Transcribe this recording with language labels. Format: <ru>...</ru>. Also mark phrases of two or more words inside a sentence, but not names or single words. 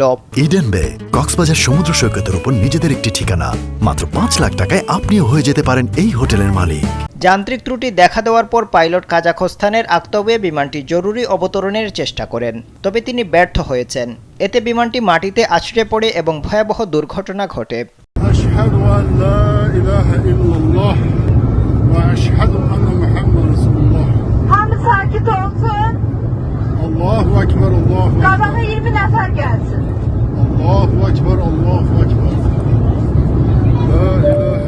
<bn>ইডেন বে কক্সবাজার সমুদ্র সৈকতের উপর নিজেদের একটি ঠিকানা। মাত্র ৫ লাখ টাকায় আপনিও হয়ে যেতে পারেন এই হোটেলের মালিক। যান্ত্রিক ত্রুটি দেখা দেওয়ার পর পাইলট কাজাখস্তানের আক্তবে বিমানটি জরুরি অবতরণের চেষ্টা করেন, তবে তিনি ব্যর্থ হয়েছেন। এতে বিমানটি মাটিতে আছড়ে পড়ে এবং ভয়াবহ দুর্ঘটনা ঘটে।</bn> <az>Sakit olsun.</az> <ar>Allahu Ekber, Allahu Ekber.</ar> <az>Kazaha 20 nefer gelsin.</az> <ar>Allahu Ekber, Allahu Ekber. La ilahe</ar>